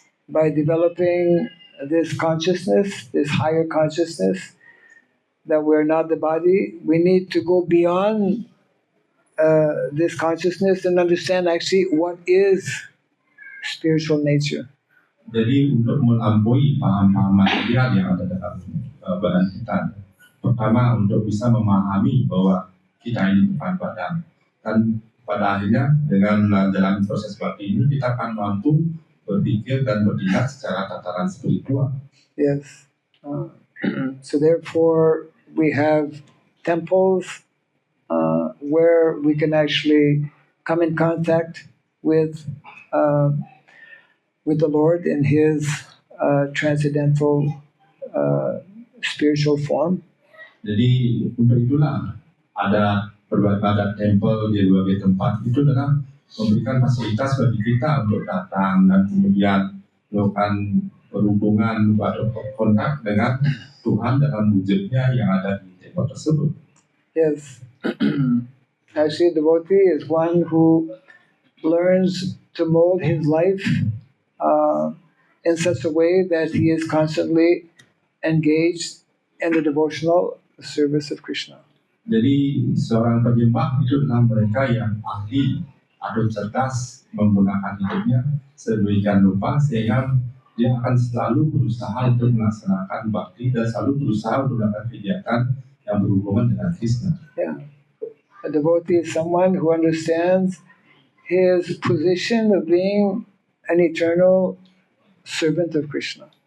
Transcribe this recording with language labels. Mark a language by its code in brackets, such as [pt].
[en] By developing this consciousness, this higher consciousness, that we're not the body, we need to go beyond this consciousness and understand actually what is spiritual nature. [id] Jadi untuk melampaui paham-paham material yang ada dalam badan kita, pertama untuk bisa memahami bahwa kita ini bukan badan, dan pada akhirnya dengan menjalani proses bhakti ini kita akan mampu berpikir dan bertindak secara tataran spiritual. [en] Yes. So therefore we have temples where we can actually come in contact with the Lord in His transcendental spiritual form. [id] Jadi untuk itulah ada beribadat tempel di berbagai tempat itu adalah memberikan fasilitas bagi kita untuk datang dan kemudian melakukan berhubungan atau kontak dengan Tuhan dalam wujudnya yang ada di tempel tersebut. [en] Yes. Actually, a devotee is one who learns to mold his life in such a way that he is constantly engaged in the devotional service of Krishna. [id] Jadi seorang penyembah itu adalah mereka yang ahli atau cerdas menggunakan hidupnya sedemikian rupa sehingga dia akan selalu berusaha untuk melaksanakan bakti dan selalu berusaha untuk melakukan kegiatan yang berhubungan dengan Krishna. [en] Yeah. A devotee is someone who understands his position of being an eternal servant of Krishna.